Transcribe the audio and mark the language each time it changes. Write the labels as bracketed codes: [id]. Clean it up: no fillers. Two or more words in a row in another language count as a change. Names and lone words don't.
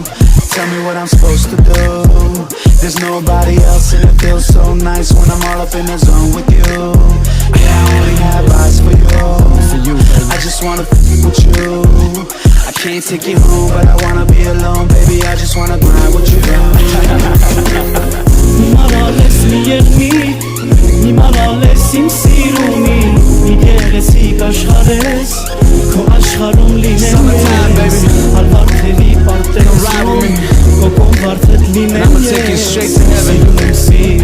[en] Tell me what I'm supposed to do. There's nobody else and it feels so nice when I'm all up in the zone with you. Yeah, I only have eyes for you. I just wanna with you. I can't take you home, but I wanna be alone, baby. I just wanna grind with you. [hy] Մի մարալես մի երնի, մի մարալես իմ սիրումի. Մի երեսիկ աշխարես, քո աշխարհում լինեմ ես. Ալ վարդերի պարտեզում, քո կոն վարդետ լինեմ ես. [en] I'ma take you straight to heaven.